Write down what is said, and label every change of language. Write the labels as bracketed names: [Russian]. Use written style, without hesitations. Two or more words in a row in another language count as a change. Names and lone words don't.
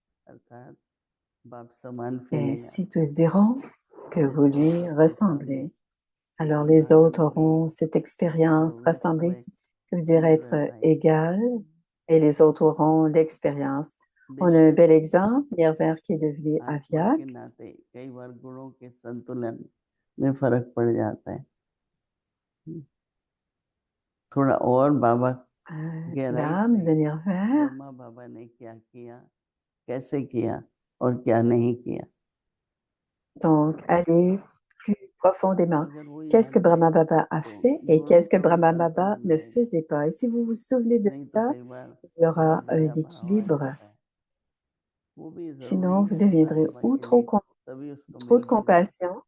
[French] Et ainsi, tous diront que vous lui ressemblez. Alors, les autres auront cette expérience rassemblée, ça veut dire être égal, et les autres auront l'expérience. On a un bel exemple, Nirver qui est devenu Avyak. [Hindi] में फर्क पड़ जाता है थोड़ा और बाबा [French] L'âme de Nirver, [Hindi] ब्रह्मा बाबा ने क्या किया कैसे किया और क्या नहीं किया [French] donc aller plus profondément. Qu'est-ce que Brahma Baba a fait et qu'est-ce que Brahma Baba ne faisait pas? Et si vous vous souvenez de ça, il y aura un équilibre. Sinon, vous deviendrez ou trop de compassion.